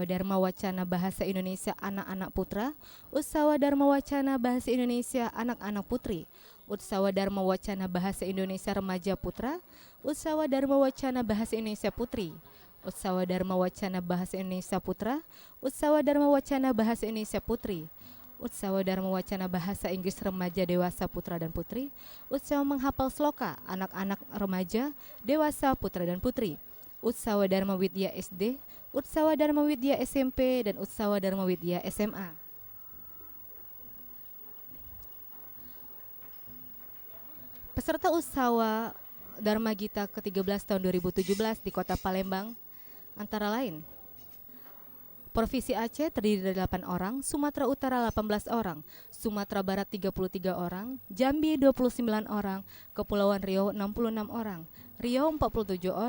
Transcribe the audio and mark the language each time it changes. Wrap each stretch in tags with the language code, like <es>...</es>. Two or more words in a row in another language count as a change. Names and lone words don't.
<id>Dharma Wacana Bahasa Indonesia Anak-anak Putra, Utsawa Dharma Wacana Bahasa Indonesia Anak-anak Putri, Utsawa Dharma Wacana Bahasa Indonesia Remaja Putra, Utsawa Dharma Wacana Bahasa Indonesia Putri, Utsawa Dharma Wacana Bahasa Indonesia Putra, Utsawa Dharma Wacana Bahasa Indonesia Putri, Utsawa Dharma Wacana Bahasa Inggris Remaja Dewasa Putra dan Putri, Utsawa Menghafal Sloka Anak-anak Remaja Dewasa Putra dan Putri, Utsawa Dharma Widya SD, Utsawa Dharma Widya SMP, dan Utsawa Dharma Widya SMA. Peserta Utsawa Dharma Gita ke-13 tahun 2017 di Kota Palembang antara lain: Provinsi Aceh terdiri dari 8 orang, Sumatera Utara 18 orang, Sumatera Barat 33 orang, Jambi 29 orang, Kepulauan Riau 66 orang, Riau 47</id>